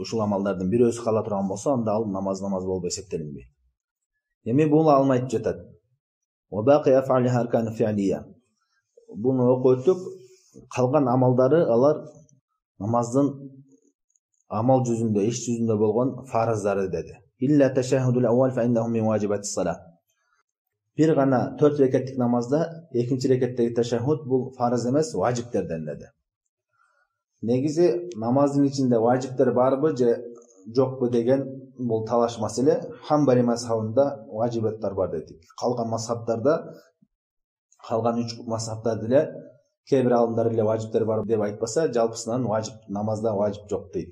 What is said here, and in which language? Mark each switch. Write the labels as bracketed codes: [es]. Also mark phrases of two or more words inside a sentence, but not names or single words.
[ky] Ушул амалдардын бирөөсү кала турган болсо, анда ал намаз болуп эсептелинбейт. Эми бул алым айтып жатат. Буну окуп өттүк. Калган амалдары алар намаздын амал жүзүндө, иш жүзүндө болгон фарыздары деди. [ar] إلا التشهد الأول فإنه من واجبات الصلاة. [ky] Бир гана 4 рекаттык намазда экинчи рекаттагы ташаххуд бул фарыз эмес, важиптерден деди. Негизи намаздын ичинде важиптер барбы же жокпу деген бул талаш маселе. Хамбали мазхабында важибаттар бар дедик. Калган мазхабтарда, калган 3 мазхабта деле кээ бир алымдар эле важиптер бар деп айтпаса, жалпысынан намазда важип жок дейт.